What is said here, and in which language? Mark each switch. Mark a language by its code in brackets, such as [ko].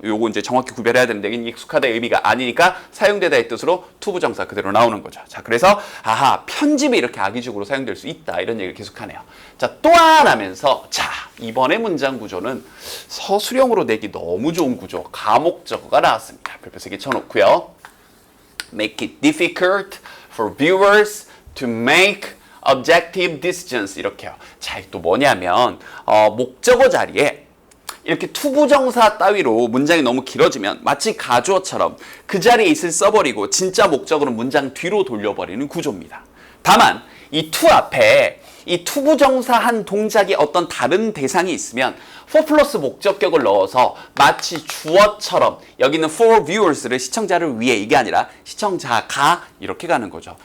[ko] 요거 이제 정확히 구별해야 되는데 여기는 익숙하다의 의미가 아니니까 사용되다의 뜻으로 투부정사 그대로 나오는 거죠. 자 그래서 아하 편집이 이렇게 악의적으로 사용될 수 있다 이런 얘기를 계속하네요. 자 또한 하면서 자 이번에 문장 구조는 서술형으로 내기 너무 좋은 구조 가목적어가 나왔습니다. 별표 3개 쳐놓고요. [en] Make it difficult for viewers to make objective decisions [ko] 이렇게요. 자 또 뭐냐면 목적어 자리에 이렇게 투부정사 따위로 문장이 너무 길어지면 마치 가주어처럼 그 자리에 있을 써버리고 진짜 목적으로 문장 뒤로 돌려버리는 구조입니다. 다만 이 to 앞에 이 투부정사 한 동작이 어떤 다른 대상이 있으면 for 플러스 목적격을 넣어서 마치 주어처럼 여기는 for viewers를 시청자를 위해 이게 아니라 시청자가 이렇게 가는 거죠.